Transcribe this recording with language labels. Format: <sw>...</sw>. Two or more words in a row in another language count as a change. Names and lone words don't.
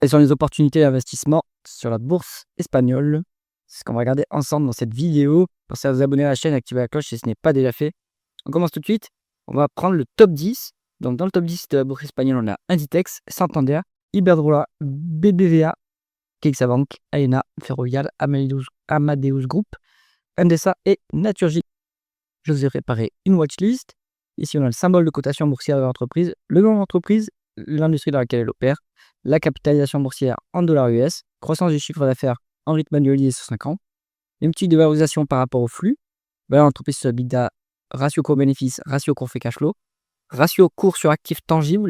<fr>et sur les opportunités d'investissement sur la bourse espagnole. C'est ce qu'on va regarder ensemble dans cette vidéo. Pensez à vous abonner à la chaîne, activer la cloche si ce n'est pas déjà fait. On commence tout de suite. On va prendre le top 10. Donc dans le top 10 de la bourse espagnole, on a Inditex, Santander, Iberdrola, BBVA, CaixaBank, Aena, Ferrovial, Amadeus Group, Endesa et Naturgy. Je vous ai préparé une watchlist. Ici, on a le symbole de cotation boursière de l'entreprise, le nom de l'entreprise, l'industrie dans laquelle elle opère, la capitalisation boursière en dollars US, croissance du chiffre d'affaires en rythme annualisé sur 5 ans, une petite valorisation par rapport au flux, valeur d'entreprise sur EBITDA, ratio cours-bénéfice, ratio cours-</fr> <en>free cash flow,</en> <fr>ratio cours sur actifs tangibles, et</fr>